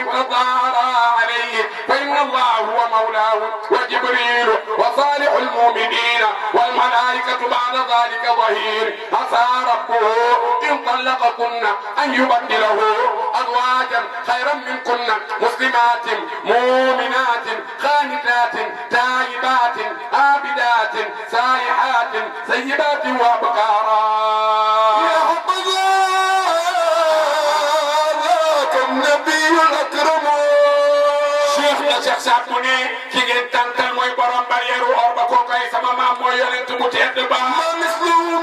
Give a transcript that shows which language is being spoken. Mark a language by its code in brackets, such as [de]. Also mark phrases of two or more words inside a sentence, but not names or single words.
[ar] تظاهرا عليه فإن الله هو مولاه وجبريل وصالح المؤمنين والملائكة بعد ذلك ظهير عسى ربه إن طلقكن أن يبدله أزواجا خيرا منكن مسلمات مؤمنات خانتات تائبات عابدات سائحات سيبات وأبكارا يا حبذا ذاك النبي الأكرم [wo] Cheikh na Cheikh Saad mu ne ki ngeen tàntal mooy borom barrière or ba kooku ay sama maam mooy yonent bu tedd ba [ar] ما مثله